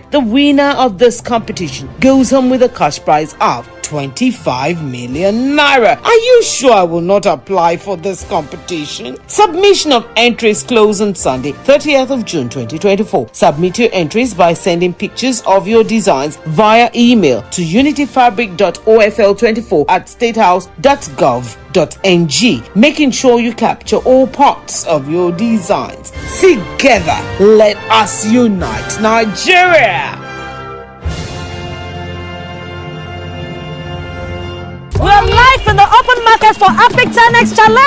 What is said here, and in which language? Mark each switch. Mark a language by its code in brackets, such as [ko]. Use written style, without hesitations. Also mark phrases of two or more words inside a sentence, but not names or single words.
[en] The winner of this competition goes home with a cash prize of 25 million naira. Are you sure I will not apply for this competition? Submission of entries close on Sunday, 30th of June 2024. Submit your entries by sending pictures of your designs via email to unityfabric.ofl24@statehouse.gov.ng, making sure you capture all parts of your designs. Together, let us unite Nigeria! We're live in the open market for Epic 10X Challenge.